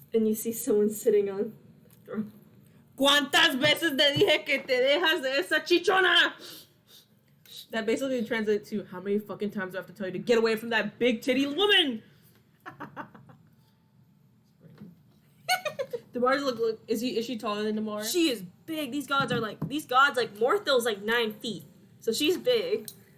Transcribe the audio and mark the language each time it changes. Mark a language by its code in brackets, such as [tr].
[en] And you see someone sitting on the throne. [es] ¿Cuántas veces te dije que te dejas de esa chichona? [en] That basically translates to how many fucking times do I have to tell you to get away from that big titty woman? Demar's look. Is she taller than Demar? She is big. These gods like Morthil's like 9 feet. So she's big.